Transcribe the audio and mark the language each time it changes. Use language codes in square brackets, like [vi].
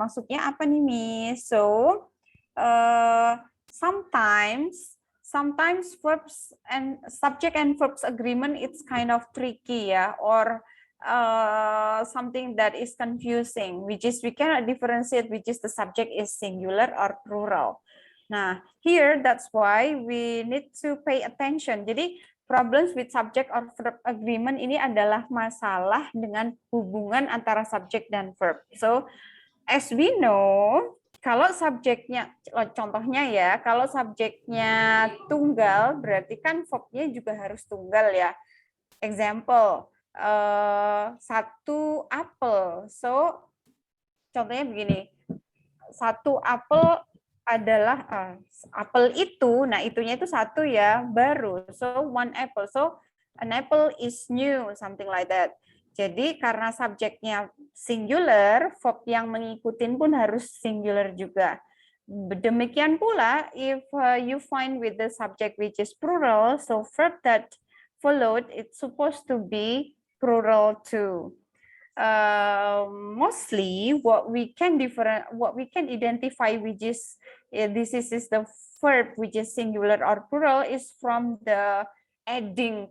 [id] Maksudnya apa nih, Miss? [en] So sometimes verbs and subject and verbs agreement, it's kind of tricky, ya, or something that is confusing, which is we cannot differentiate which is the subject is singular or plural. Nah, here that's why we need to pay attention. [id] Jadi [en] problems with subject or verb agreement [id] ini adalah masalah dengan hubungan antara subjek dan verb. [en] So, as we know, [id] kalau subjeknya, contohnya ya, kalau subjeknya tunggal, berarti kan verbnya juga harus tunggal ya. Example, satu apel. So, contohnya begini, satu apel adalah apel itu, nah itunya itu satu ya, baru. [en] So one apple. So an apple is new, something like that. [id] Jadi karena subjeknya singular, verb yang mengikutin pun harus singular juga. Demikian pula [en] if you find with the subject which is plural, so verb that followed it's supposed to be plural too. Mostly what we can identify which is this is the verb which is singular or plural is from the adding.